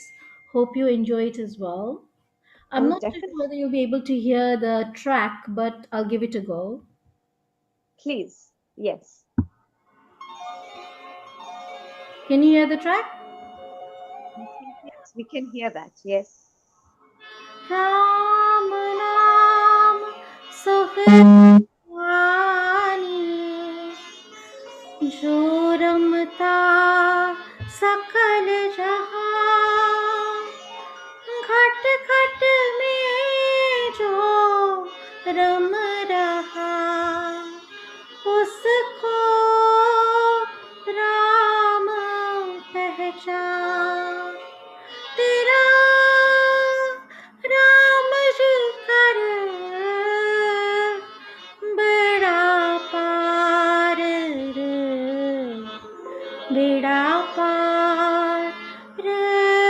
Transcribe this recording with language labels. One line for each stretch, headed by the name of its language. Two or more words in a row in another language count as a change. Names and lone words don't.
English: Hope you enjoy it as well. I'm not sure whether you'll be able to hear the track, but I'll give it a go. Please, yes. Can you hear the track? Yes, we can hear that. Yes.
Hindi: राम नाम सहानी जो रमता सकल जहान घट घट में जो राम रहा उसको राम पहचान तेरा राम जी कर बेड़ा पार रे बेड़ा पार रे